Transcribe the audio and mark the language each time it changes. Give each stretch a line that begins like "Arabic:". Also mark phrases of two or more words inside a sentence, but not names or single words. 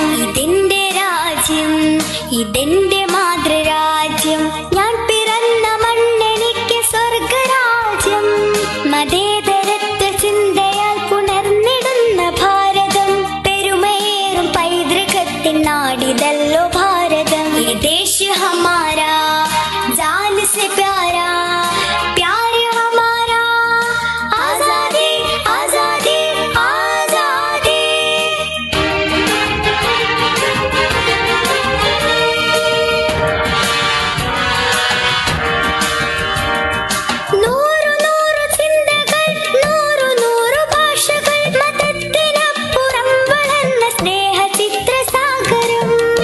Malayalam: ഇതെന്റെ രാജ്യം, ഇതെന്റെ മാതൃരാജ്യം, ഞാൻ പിറന്ന മണ്ണെനിക്ക് സ്വർഗരാജ്യം. മതേതരത്വ ചിന്തയാൽ പുണർന്നിടുന്ന ഭാരതം, പെരുമയേറും പൈതൃകത്തിൻ നാടിതല്ലോ ഭാരതം.
Hindi: ये देश हमारा जान से प्यारा, प्यार हमारा आजादी आजादी आजादी.
Malayalam: നൂറു നൂറു ചിന്തകൾ, നൂറു നൂറു ഭാഷകൾ, മതത്തിനപ്പുറം വളർന്ന സ്നേഹചിത്രസാഗരം.